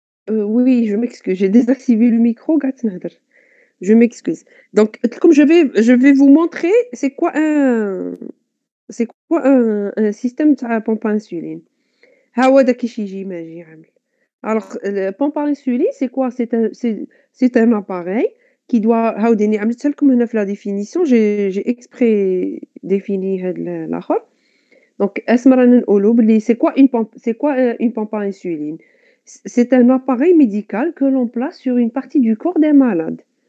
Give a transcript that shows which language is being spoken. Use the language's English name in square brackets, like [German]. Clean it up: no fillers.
[French] Oui, je m'excuse, j'ai désactivé le micro [Arabic] قعدت نهدر. [French] Je m'excuse. Donc comme je vais vous montrer c'est quoi un système تاع pompe à insuline. [Arabic] ها هو داك كيفاش يجي ماجي عامل. [French] Alors le pompe à insuline c'est quoi? C'est un appareil qui doit [Arabic] عاوديني عملتها لكم هنا في [French] la définition j'ai exprès défini [Arabic] هاد الآخر. [French] Donc [Arabic] اسمع رانا نقولوا بلي [French] c'est quoi une pompe à insuline? C'est un appareil médical que l'on place sur une partie du corps d'un malade.